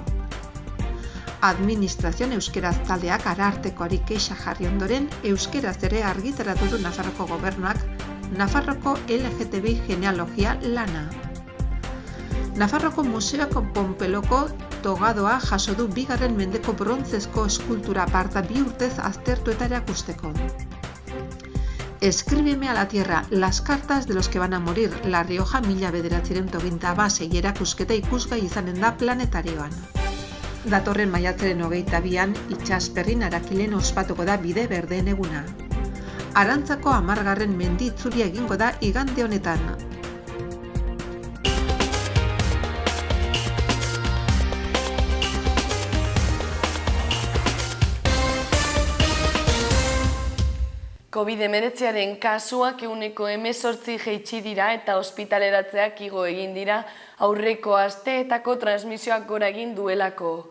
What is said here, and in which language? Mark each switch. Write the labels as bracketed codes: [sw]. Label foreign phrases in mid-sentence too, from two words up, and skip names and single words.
[eu] Administrazioan euskeraz taldeak Arartekoari kexa jarri ondoren, euskeraz ere argitaratu du Nafarroko gobernuak Nafarroko LGTBI genealogia lana. Nafarroko Museoak Ponpeloko togadoa jaso du 2. mendeko brontzezko eskultura aparta 2 urtez aztertu eta erakusteko. Escríbeme a la tierra, las cartas de los que van a morir, La Rioja 1926 erakusketa ikusgai izanen da planetarioan. Datorren maiatzaren 22an Itsasperrin Arakilen ospatuko da bide berdeen eguna. Arantzako 10. mendi itzulia egingo da igande honetan. COVID-19 kasuak 18% jaitsi dira eta ospitaleratzeak igo egin dira aurreko asteetako transmisioak gora egin duelako.